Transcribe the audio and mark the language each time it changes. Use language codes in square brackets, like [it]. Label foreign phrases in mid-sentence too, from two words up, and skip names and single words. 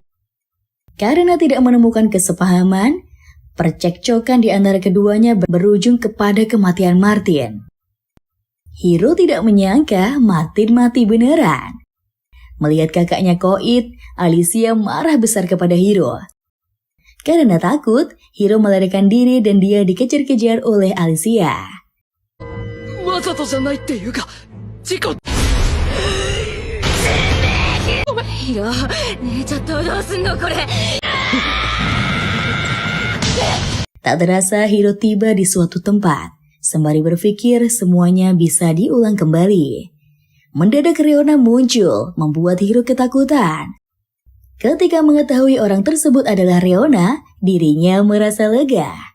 [id] Karena tidak menemukan kesepahaman, percekcokan di antara keduanya berujung kepada kematian Martin. Hiro tidak menyangka Martin mati beneran. Melihat kakaknya koit, Alicia marah besar kepada Hiro. Karena takut, Hiro melarikan diri dan dia dikejar-kejar oleh Alicia. [ja] わざとじゃないっていうか事故ヒロ、姉ちゃんとどうすんのこれ。 [id] Tak terasa Hiro tiba di suatu tempat. Sembari berpikir semuanya bisa diulang kembali. Mendadak Reona muncul, membuat Hiro ketakutan. Ketika mengetahui orang tersebut adalah Reona, dirinya merasa lega.